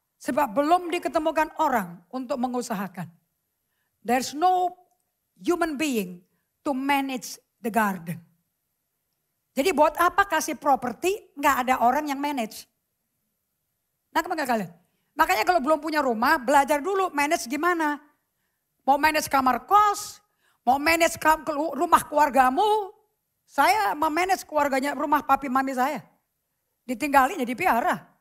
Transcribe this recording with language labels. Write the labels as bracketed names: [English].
[Indonesian] Sebab belum diketemukan orang untuk mengusahakan. [English] There's no human being to manage the garden. [Indonesian] Jadi buat apa kasih properti, nggak ada orang yang manage. Nah kemana kalian? Makanya kalau belum punya rumah, belajar dulu manage gimana. Mau manage kamar kos, mau manage rumah keluargamu. Saya memanage keluarganya, rumah papi mami saya. Ditinggalin jadi piara.